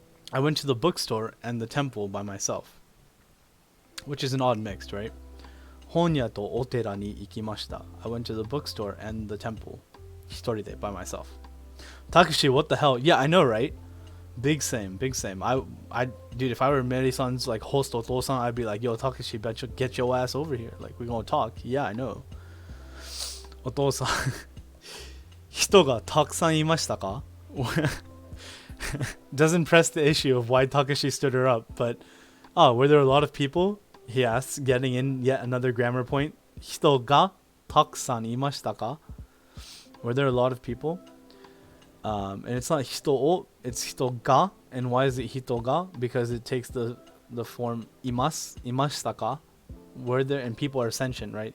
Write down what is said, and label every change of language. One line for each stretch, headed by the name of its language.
English: I went to the bookstore and the temple by myself. Which is an odd mix, right?
Japanese: 本屋とお寺に行きました。
English: I went to the bookstore and the temple. 一人で by myself. Takeshi, what the hell? Yeah, I know, right? Big same. Dude, if I were Mary-san's like host Oto-san, I'd be like, yo, Takeshi, bet you get your ass over here. Like, we gonna talk. Yeah, I know. Oto-san.
Japanese: 人がたくさんいましたか?
English: Doesn't press the issue of why Takashi stood her up, but were there a lot of people? He asks, getting in yet another grammar point.
Japanese: 人がたくさんいましたか?
English: Were there a lot of people? And it's not 人を, it's 人が. And why is it 人が? Because it takes the form いますしたか? Were there, and people are sentient, right?